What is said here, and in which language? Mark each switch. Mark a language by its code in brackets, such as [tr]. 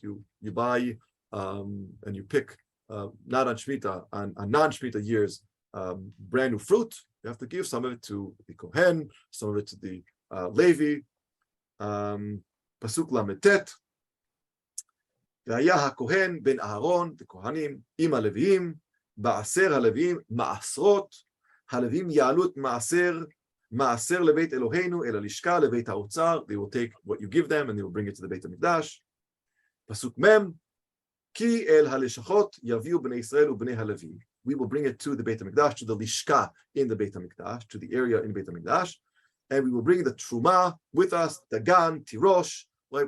[en] You buy and you pick, not on Shemitah, on non-Shemitah years, brand new fruit. You have to give some of it to the Kohen, some of it to the Levi. Pasuk lametet. [he] והיה הכהן בן אהרון, the כהנים, עם הלוויים, בעשר הלוויים, מעשרות, הלוויים יעלו את מעשר לבית אלוהינו, אל הלשכה, לבית האוצר, [en] they will take what you give them and they will bring it to the [he] בית המקדש. פסוק מ' כי אל הלשכות יביאו בני ישראל ובני הלוי. [en] We will bring it to the בית המקדש, to the לשכה in the בית המקדש, to the area in בית המקדש, and we will bring the truma with us, dagan, tirosh, right?